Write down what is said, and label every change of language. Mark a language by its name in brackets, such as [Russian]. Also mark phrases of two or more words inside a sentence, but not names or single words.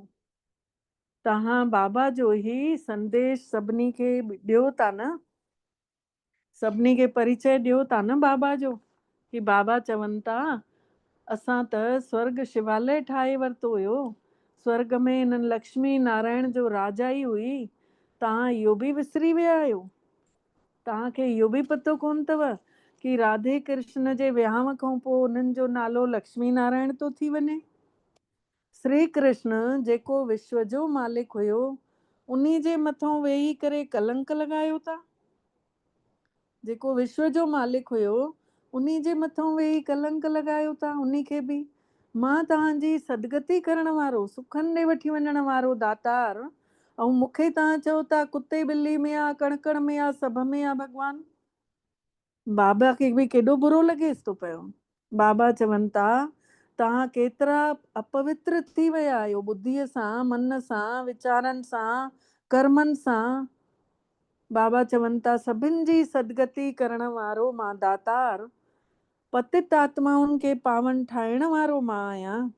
[Sindhi] तव्हां बाबा जो ई संदेश सभिनी खे ॾियो था न, सभिनी खे परिचय ॾियो था न बाबा जो। कि बाबा चवनि था असां त स्वर्ग शिवालय ठाहे वरितो हुयो, स्वर्ग में हिननि लक्ष्मी नारायण जो राजाई हुई, तव्हां इहो बि विसरी विया आहियो। तव्हांखे इहो बि पतो कोन अथव कि राधे कृष्ण जे विहांव खां पोइ उन्हनि जो नालो लक्ष्मी नारायण थो थी वञे। श्री कृष्ण जेको विश्व जो मालिक हुयो, उन्ही जे मथां वेही करे कलंक लॻायो था। जेको विश्व जो मालिक हुयो, उन्ही जे मथां वेही कलंक लॻायो था। उन्ही खे बि मां तव्हांजी सदगति करण वारो, सुखनि ॾे वठी वञण वारो दातार, ऐं मूंखे तव्हां चओ था कुते ॿिली में आ, कण कण में आ, सभ में आ भॻवान। बाबा खे बि केॾो बुरो लॻेसि थो पियो। बाबा चवनि था तव्हां केतिरा अपवित्र थी विया आहियो, ॿुद्धीअ सां, मन सां, वीचारनि सां, कर्मनि सां। बाबा चवनि था सभिनि जी सदगति करण वारो मां दातार, पतित आत्माउनि खे पावन ठाहिण वारो मां आहियां।